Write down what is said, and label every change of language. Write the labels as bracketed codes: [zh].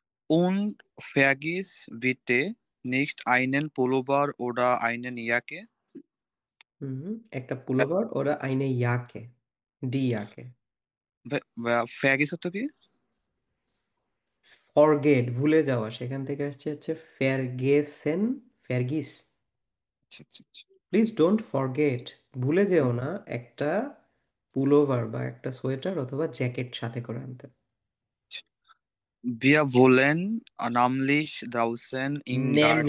[de] Und vergiss bitte nicht einen Pullover oder einen Jacke. [bn] হুম, একটা pullover ওরা আইনে ইয়াকে, ডি ইয়াকে। ফ্যাগিস তো কি? ফরগেট, ভুলে যাওয়া, সেখান থেকে আসছে হচ্ছে ফেরগেসেন, ফেরগিস। আচ্ছা আচ্ছা আচ্ছা। প্লিজ ডোন্ট ফরগেট, ভুলে যেও না একটা পুলোভার বা একটা সোয়েটার অথবা জ্যাকেট সাথে করে আনতে। [de] Wir wollen nämlich draußen im Garten,